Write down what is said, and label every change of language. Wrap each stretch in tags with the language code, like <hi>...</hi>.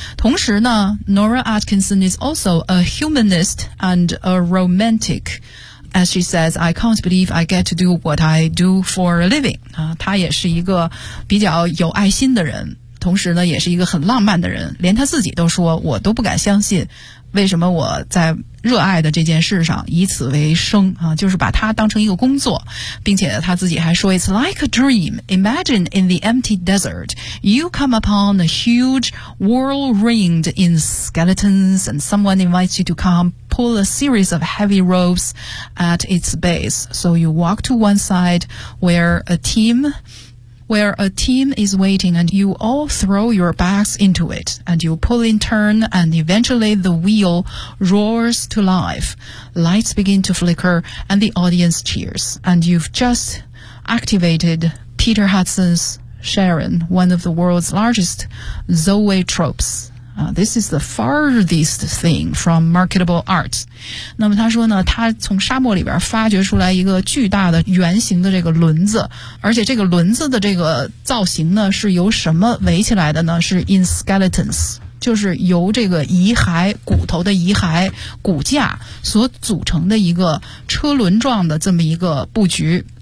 <zh>同时呢，</zh> <en>Nora Atkinson is also a humanist and a romanticAs she says, I can't believe I get to do what I do for a living.</en> <zh>她也是一个比较有爱心的人，同时呢也是一个很浪漫的人，连她自己都说，我都不敢相信为什么我在热爱的这件事上以此为生啊，就是把它当成一个工作。并且她自己还说，</zh> <en>It's like a dream. Imagine in the empty desert, you come upon a huge wall ringed in skeletons and someone invites you to comePull a series of heavy ropes at its base. So you walk to one side where a team is waiting and you all throw your backs into it and you pull in turn and eventually the wheel roars to life. Lights begin to flicker and the audience cheers. And you've just activated Peter Hudson's Sharon, one of the world's largest zoetropes. This is the farthest thing from marketable art.</en> <zh>那么他说呢，他从沙漠里边发掘出来一个巨大的圆形的这个轮子，而且这个轮子的这个造型呢是由什么围起来的呢？是</zh> <en>in skeletons，</en> <zh>就是由这个遗骸、骨头的遗骸、骨架所组成的一个车轮状的这么一个布局。</zh>